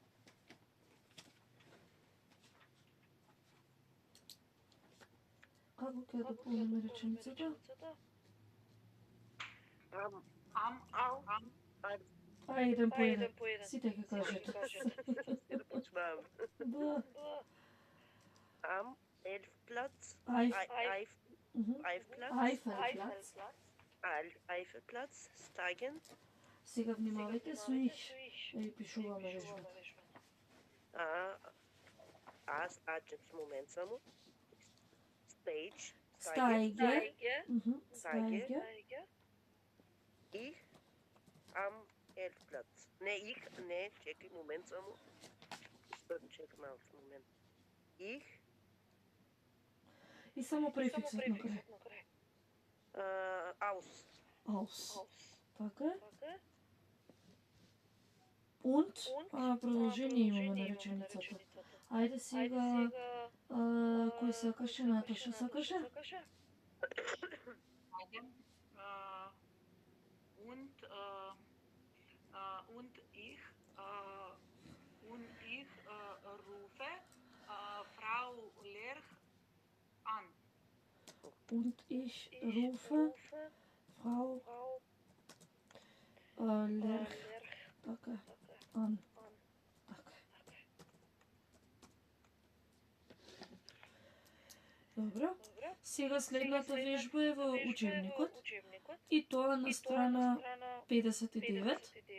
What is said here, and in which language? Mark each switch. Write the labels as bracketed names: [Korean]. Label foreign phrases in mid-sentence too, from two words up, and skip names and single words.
[Macedonian] Како ќе ја дополниме реченицата? Еден по еден. Сите ќе кажете. Се да почнаваме. Да. [German] Am Elfplatz. Eifelplatz. Steigen. [Macedonian] Сега внимавајте со их. Пишуваме вежбата. Just момент само. [German] Stage. Steige. Ich am Elfplatz. [Macedonian] Не, чекай момент само. Чекай малко момент. [German] Ich. [Macedonian] И само префиксот на крај. Aus. Така е. Und, продолжение имаме на реченицата. Ајде сега, кој сакаше, Наташа сакаше? Ајде. [German] Und ich rufe Frau Lerch an. Und ich rufe Frau Lerch така an. [Macedonian] Така. Добро. Сега следната вежба е во учебникот. И тоа на страна 59.